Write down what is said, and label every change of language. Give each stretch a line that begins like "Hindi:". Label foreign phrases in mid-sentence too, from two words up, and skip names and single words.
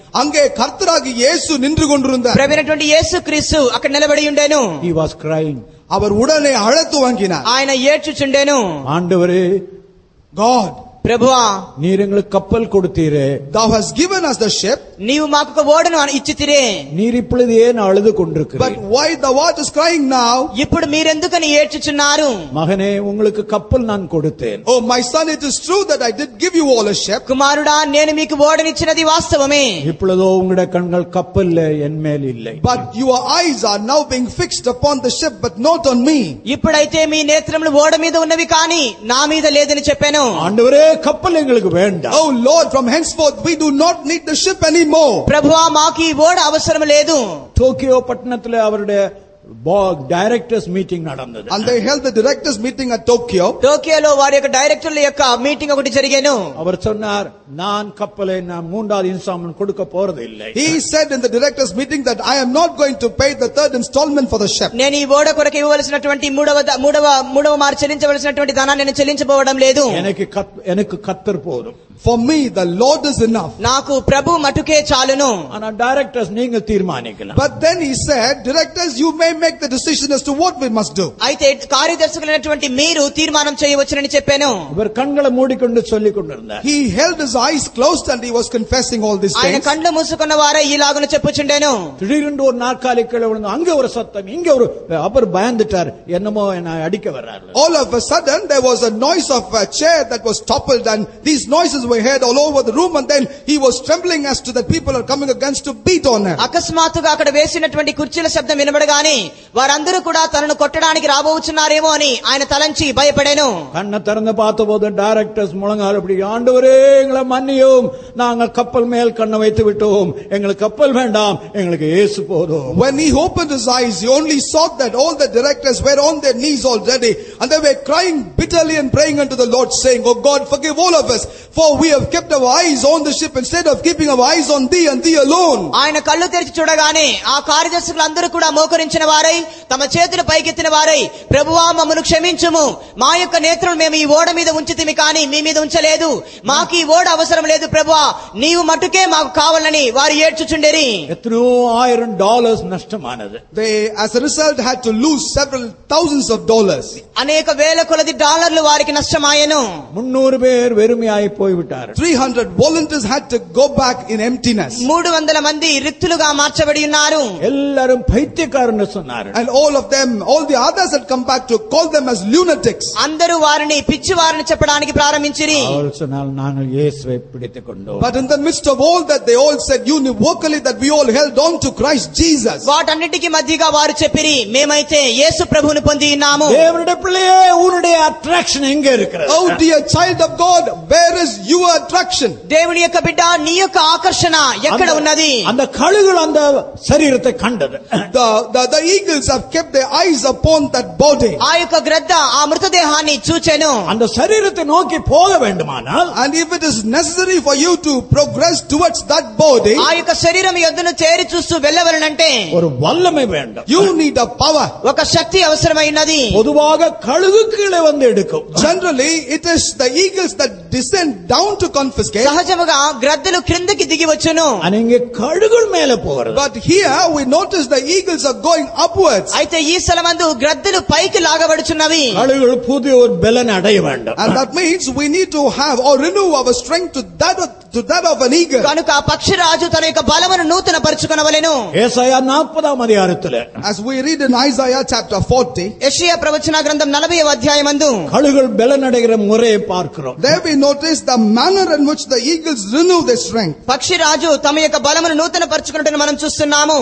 Tamil: அங்கே கர்த்தராகிய இயேசு நின்று கொண்டிருந்தார்.
Telugu: ప్రభువైనటువంటి యేసుక్రీస్తు అక్కడ నిలబడి ఉండెను.
English: He was crying.
Tamil: அவர் உடனே அழத் துவங்கினார்.
Telugu: ఆయన ఏడ్చుచుండెను.
Tamil: ஆண்டவரே,
English: God,
Telugu: ప్రభువా,
Tamil: நீர் எங்களுக்கு கப்பல் கொடுத்தீரே.
English: thou hast given us the ship,
Telugu: నీవు మాకు ఒక ఓడను ఇచ్చితిరే.
Tamil: நீர் இப்பொழுது ஏன் அழுது
English: but
Tamil: கொண்டிருக்கிறீர்?
English: why the water is crying now?
Telugu: ఇప్పుడు మీరెందుకని ఏడ్చుచున్నారు?
Tamil: மகனே, உங்களுக்கு கப்பல் நான் கொடுத்தேன்.
English: Oh my son, it is true that I did give you all a ship.
Telugu: కుమారుడా, నేను మీకు ఓడనిచ్చినది వాస్తవమే.
Tamil: இப்பொழுதோ உங்களுடைய கண்கள் கப்பல்ல என் மேல் இல்லை.
English: But your eyes are now being fixed upon the ship, but not on me.
Telugu: ఇప్పుడైతే మీ నేత్రములు ఓడ మీద ఉన్నవి కానీ నా మీద లేదని చెప్పాను.
Tamil: ஆண்டவரே, கப்பல் எங்களுக்கு வேண்டாம்.
English: Oh Lord, from henceforth we do not need the ship anymore.
Telugu: ప్రభువా, మాకు ఈ ఓడ అవసరం లేదు.
Tamil: டோக்கியோ பட்டணத்துல அவருடைய
English: directors meeting
Tamil: நடந்தது.
English: And they held the directors meeting at Tokyo.
Telugu: టోకియోలో వారి యొక్క డైరెక్టర్ల యొక్క మీటింగ్ ఒకటి జరిగేను.
Tamil: அவர் சொன்னார், நான் கப்பலை நான் 3வது இன்ஸ்டால்மென்ட் கொடுக்க போறது இல்லை.
English: He said in the directors meeting that I am not going to pay the 3rd installment for the ship.
Telugu: నేను ఈ ఓడ కొరకు ఇవ్వవలసినటువంటి మూడవ మారు చెల్లించవలసినటువంటి ధనాన్ని నేను చెల్లించబోవడం లేదు.
Tamil: எனக்கு கர்த்தர் போதும்.
English: For me the Lord is enough.
Telugu: నాకు ప్రభు మటుకే చాలును.
Tamil: ஆனா டைரக்டர்ஸ் நீங்க தீர்மானிக்கலாம்.
English: But then he said, directors, you may make the decision as to what we must do.
Telugu: అయితే కార్యదర్శకులైనటువంటి మీరు తీర్మానం చేయవచ్చునని చెప్పాను.
Tamil: இவர் கண்களை மூடிக்கொண்டு சொல்லிக் கொண்டிருந்தார்.
English: He held his eyes closed and he was confessing all these
Telugu: ఆయన
English: things.
Telugu: కండ్లు మూసుకున్న వారే ఇలాగున చెప్పుచుండెను.
Tamil: திடீரென்று ஒரு நாற்காலி கீழே விழுந்து அங்க ஒரு சத்தம் இங்க ஒரு அவர் பயந்துட்டார் என்னமோ என்ன அடிக்க வர்றாரு.
English: All of a sudden there was a noise of a chair that was toppled and these noises were heard all over the room, and then he was trembling as to that people are coming against to beat on him.
Telugu: అకస్మాత్తుగా అక్కడ వేసినటువంటి కుర్చీల శబ్దం వినబడగానే వారందరూ కూడా తనను కొట్టడానికి రాబోచున్నారేమో అని ఆయన తలంచి భయపడెను.
Tamil: கண்ணை திறந்து பார்த்தபோது டைரக்டர்ஸ் முழங்கால் அப்படி ஆண்டவரே எங்களை மன்னியும் நாங்கள் கப்பல் மேல் கண்ணை வைத்து விட்டோம் எங்களுக்கு கப்பல் வேண்டாம் எங்களுக்கு இயேசு போதும்.
English: When he opened his eyes, he only saw that all the directors were on their knees already, and they were crying bitterly and praying unto the Lord, saying, "Oh God, forgive all of us, for we have kept our eyes on the ship instead of keeping our eyes on thee and thee alone."
Telugu: ఆయన కళ్ళు తెరిచి చూడగానే ఆ కార్యదర్శకులందరూ కూడా మోకరించిన వారై తమ చేతులు పైకెత్తిన వారై, ప్రభువా మమ్మను క్షమించుము, మా యొక్క నేత్రం మేము ఈ ఓడ మీద ఉంచితిమి కానీ మీ మీద ఉంచలేదు, మాకు ఈ ఓడ అవసరం లేదు ప్రభువా, నీవు మట్టుకే మాకు కావాలని వారు ఏడ్చుచుండెరి.
Tamil: எத்தனையோ $1000 நஷ்டமானது.
English: They as a result had to lose several thousands of dollars.
Telugu: అనేక వేల కొలది డాలర్లు వారికి నష్టమాయెను.
Tamil: 300 பேர் வெறுமையாய் போய்விட்டார்.
English: 300 volunteers had to go back in emptiness.
Telugu: 300 మంది రిక్తులుగా మార్చబడి ఉన్నారు.
Tamil: எல்லாரும் பைத்தியக்காரன்னு சொன்னார்கள்.
English: And all of them, all the others had come back to call them as lunatics.
Telugu: అందరూ వారిని పిచ్చివారిని చెప్పడానికి ప్రారంభించిరి.
Tamil: அவர் சொன்னால் நாங்கள் இயேசுவை பிடித்துக் கொண்டோம்.
English: But in the midst of all that, they all said univocally that we all held on to Christ Jesus.
Telugu: వాటన్నిటికీ మధ్యగా వారు చెప్పిరి, మేమైతే యేసు ప్రభువును పొంది ఉన్నాము.
Tamil: தேவனுடைய பிள்ளையே உன்னுடைய அட்ராக்ஷன் எங்க இருக்கிறது?
English: Oh dear child of God, where is your attraction?
Telugu: దేవుని యొక్క బిడ్డ, నీ యొక్క ఆకర్షణ ఎక్కడ ఉన్నది?
Tamil: அந்த கழுகுகள் அந்த சரீரத்தை கண்டது.
English: The eagles have kept their eyes upon that body.
Telugu: ఆ యొక్క గ్రద్ద ఆ మృతదేహాన్ని చూచెను.
Tamil: அந்த சரீரத்தை நோக்கி போக வேண்டுமானால்,
English: And if it is necessary for you to progress towards that body,
Telugu: ఆ యొక్క శరీరం యొద్దను చేరి చూస్తూ వెళ్ళవలనంటే
Tamil: ஒரு வல்லமை வேண்டும்.
English: you need a power.
Telugu: ఒక శక్తి అవసరమైనది.
Tamil: பொதுவாக கழுகு கீழே வந்து எடுக்கும்.
English: Generally, it is the eagles that descend down to confiscate.
Telugu: సహజముగా గ్రద్దలు క్రిందకి దిగి వచ్చును.
Tamil: இங்க கழுகுகள் மேல போகிறது.
English: But here we notice the eagles are going upwards.
Telugu: అయితే ఈ స్థలమందు గ్రద్దలు పైకి లాగబడుచున్నవి.
Tamil: கழுகுகள் புதிய ஒரு பலன் அடைய வேண்டும்.
English: And that means we need to have or renew our strength to that of an eagle.
Telugu: కనుక పక్షిరాజు తన యొక్క బలమును నూతన పరుచుకొనవలెను.
Tamil: ஏசாயா 40 அதிகாரத்திலே
English: As we read in Isaiah chapter 40,
Telugu: యెషయా ప్రవచన గ్రంథం 40వ అధ్యాయమందు
Tamil: கழுகுகள் பலன் அடைகிற முறையை பார்க்கிறோம்.
English: there we notice the manner in which the eagles renew their strength.
Telugu: పక్షిరాజు తమ యొక్క బలమును నూతన పరుచుకొనుటను మనం చూస్తున్నాము.